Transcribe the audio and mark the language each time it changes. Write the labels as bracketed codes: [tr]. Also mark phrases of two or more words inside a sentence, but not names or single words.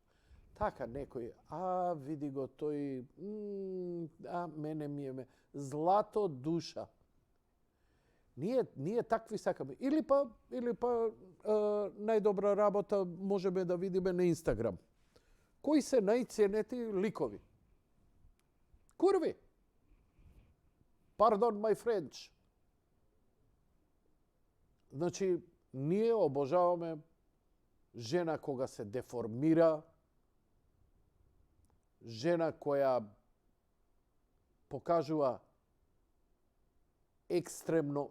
[mk] Така некој, види го тој, мене ми е злато душа. Ние такви сакаме. Или па најдобра работа можеме да видиме на Инстаграм. Кои се најценети ликови? Курви. [en] Pardon my French. [mk] Значи, ние обожаваме жена кога се деформира, жена која покажува екстремно.